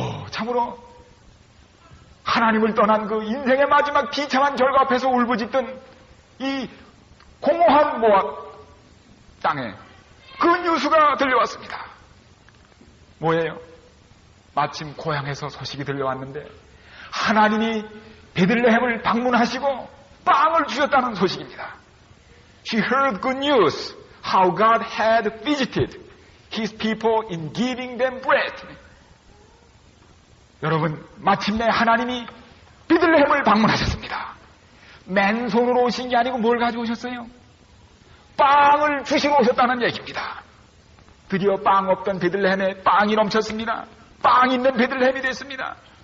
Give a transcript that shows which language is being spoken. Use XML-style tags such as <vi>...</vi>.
<ko>참으로 하나님을 떠난 그 인생의 마지막 비참한 결과 앞에서 울부짖던 이 공허한 모압 땅에 그 뉴스가 들려왔습니다. 뭐예요? 마침 고향에서 소식이 들려왔는데 하나님이 베들레헴을 방문하시고 빵을 주셨다는 소식입니다.</ko> <en>She heard good news how God had visited His people in giving them bread.</en> <ko>여러분, 마침내 하나님이 베들레헴을 방문하셨습니다. 맨손으로 오신 게 아니고 뭘 가지고 오셨어요? 빵을 주시러 오셨다는 얘기입니다. 드디어 빵 없던 베들레헴에 빵이 넘쳤습니다. 빵 있는 베들레헴이 됐습니다.</ko>